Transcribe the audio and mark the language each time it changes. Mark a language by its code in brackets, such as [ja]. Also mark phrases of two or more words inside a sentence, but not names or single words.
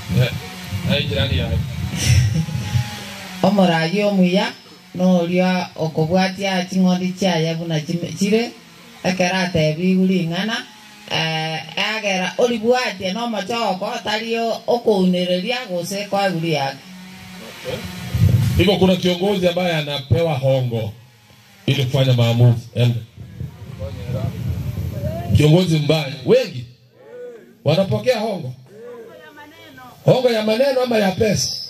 [sw] Ai jirani ya. [guz] omoragio muya no ria okobwatia ching'ondi chaya buna chire ekerate bigulingana agera olibwatia no machoko talio okunereria gose kwa guli yake. [sw] Hivyo kuna kiongozi ambaye anapewa hongo ili kufanya maamuzi. Kiongozi mbaya wengi wanapokea hongo. Hongo ya maneno ama ya pesa?